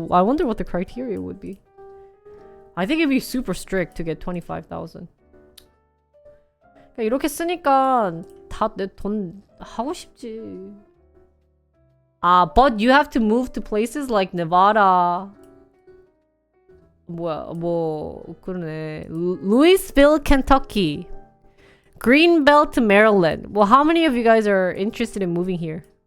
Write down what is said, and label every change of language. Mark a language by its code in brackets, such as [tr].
[en] I wonder what the criteria would be. I think it'd be super strict to get 25,000. [ko] 이렇게 쓰니까 다 내 돈 하고 싶지. [en] But you have to move to places like Nevada. [ko] 그러네. Louisville, Kentucky. [en] Greenbelt, Maryland. Well, how many of you guys are interested in moving here?